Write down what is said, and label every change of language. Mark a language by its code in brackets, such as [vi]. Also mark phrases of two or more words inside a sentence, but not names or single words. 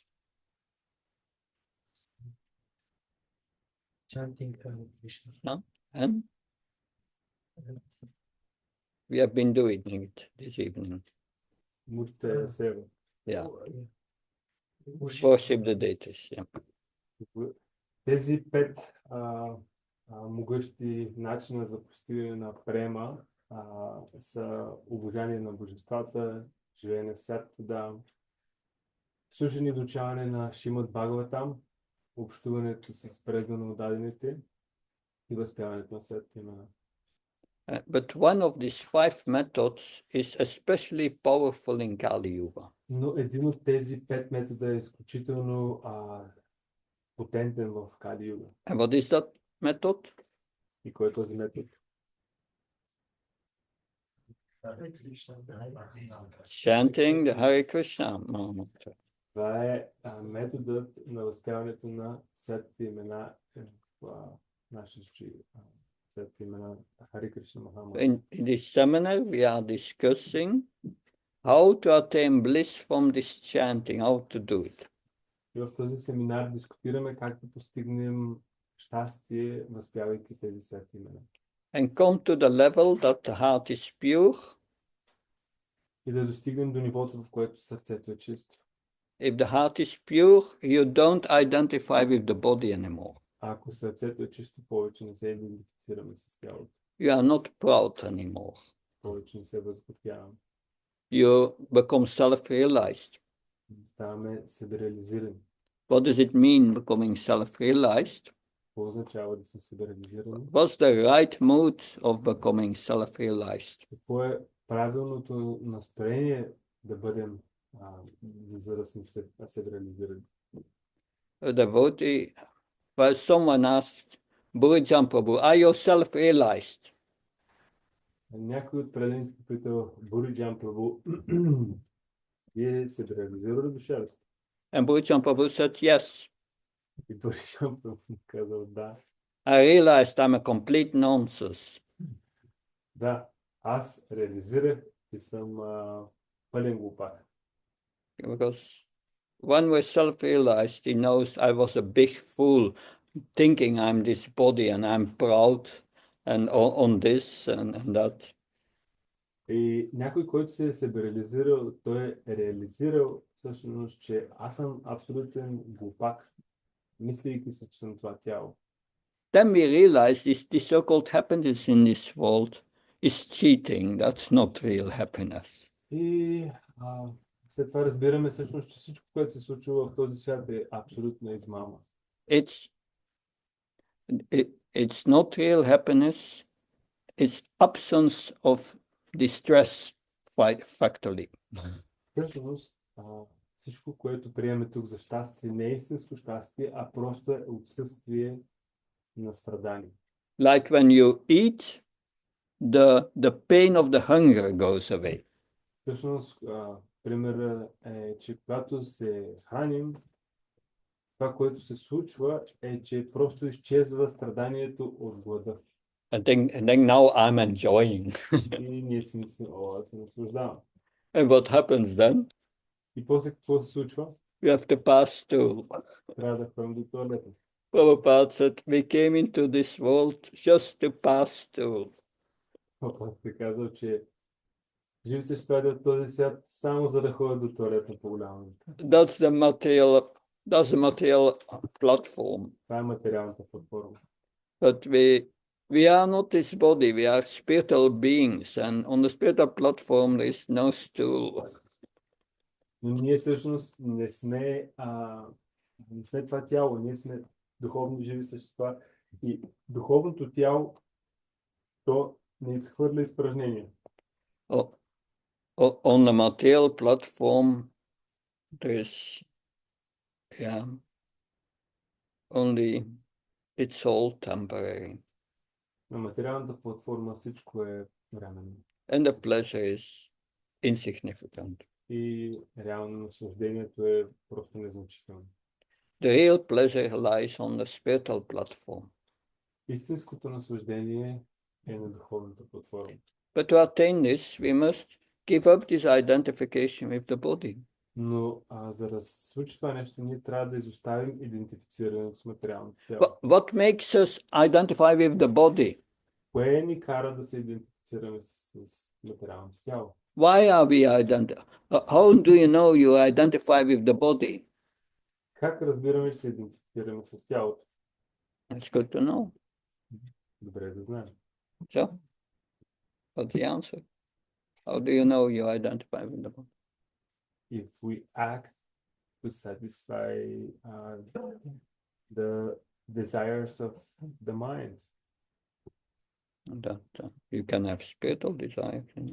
[en] Chanting Hare Krishna. No? And we have been doing it this evening. Yeah. Worship the deities. Yeah. [bg] Тези 5 могъщи начина за постигане на према са обожание на божествата, живеене в сатвада, слушане и изучаване на Шримад Бхагаватам, общуването с предано отдадените и възпяването на светите имена. [en] But one of these 5 methods is especially powerful in Kali Yuga. [bg] Но един от тези 5 метода е изключително потентен в Кали Юга. [en] And what is that method? [bg] И кой е този метод? [en] Chanting the Hare Krishna mantra. [bg] Това е методът на възпяването на светите имена в нашия случай. Светите имена Харе Кришна Махамантра. [en] In this seminar, we are discussing how to attain bliss from this chanting, how to do it. [bg] И в този семинар дискутираме как да постигнем щастие, възпявайки тези свети имена. [en] And come to the level that the heart is pure. [bg] И да достигнем до нивото, в което сърцето е чисто. [en] If the heart is pure, you don't identify with the body anymore. [bg] Ако сърцето е чисто, повече не се идентифицираме с тялото. [en] You are not proud anymore. [bg] Повече не се възготвяваме. [en] You become self-realized. [bg] Ставаме себереализирани. [en] What does it mean becoming self-realized? [bg] Какво означава да съм себереализиран? [en] What's the right mood of becoming self-realized? [bg] Какво е правилното настроение да бъдем, за да сме себереализирани? [en] A devotee, well, someone asked, Burijan Prabhu, are you self-realized? [bg] Някой от преданите попитал Буриджан Прабу, вие себереализирали душа ли сте? [en] And Burijan Prabhu said, yes. [bg] И Буриджан Прабу казал да. [en] I realized I'm a complete nonsense. [bg] Да, аз реализирах, че съм пълен глупак. [en] Because when we're self-realized, he knows I was a big fool thinking I'm this body and I'm proud and on this and that. [bg] И някой, който се е себереализирал, той е реализирал всъщност, че аз съм абсолютен глупак, мислейки се, че съм това тяло. [en] Then we realize this so-called happiness in this world is cheating. That's not real happiness. [bg] И след това разбираме всъщност, че всичко, което се случва в този свят е абсолютна измама. [en] It's not real happiness. It's absence of distress factorly. [bg] Всъщност, всичко, което приемаме тук за щастие, не е истинско щастие, а просто е отсъствие на страдание. [en] Like when you eat, the pain of the hunger goes away. [bg] Всъщност, примерът е, че когато се храним, това, което се случва, е, че просто изчезва страданието от глада. [en] And then now I'm enjoying. [bg] И ние си мислим, аз се наслаждавам. [en] And what happens then? [bg] И после какво се случва? [en] We have to pass through. [bg] Трябва да ходим до туалета. [en] Prabhupada said, we came into this world just to pass through. [bg] Папа е казал, че живи същества от този свят само за да ходят до туалета по голямо. [en] That's the material platform. [bg] Това е материалната платформа. [en] But we are not this body, we are spiritual beings, and on the spiritual platform there is no stool. [bg] Но ние всъщност не сме това тяло, ние сме духовни живи същества и духовното тяло то не изхвърля изпражнения. [en] On the material platform there's only it's all temporary. [bg] На материалната платформа всичко е временно. [en] And the pleasure is insignificant. [bg] И реално наслаждението е просто незначително. [en] The real pleasure lies on the spiritual platform. [bg] Истинското наслаждение е на духовната платформа. [en] But to attain this, we must give up this identification with the body. [bg] Но за да се случи това нещо, ние трябва да изоставим идентифицирането с материалното тяло. [en] What makes us identify with the body? [bg] Кое ни кара да се идентифицираме с материалното тяло? [en] Why are we how do you know you identify with the body? [bg] Как разбираме, че се идентифицираме с тялото? [en] It's good to know. [bg] Добре да знаем. [en] So, what's the answer? How do you know you identify with the body? If we act to satisfy the desires of the mind. That you can have spiritual desires.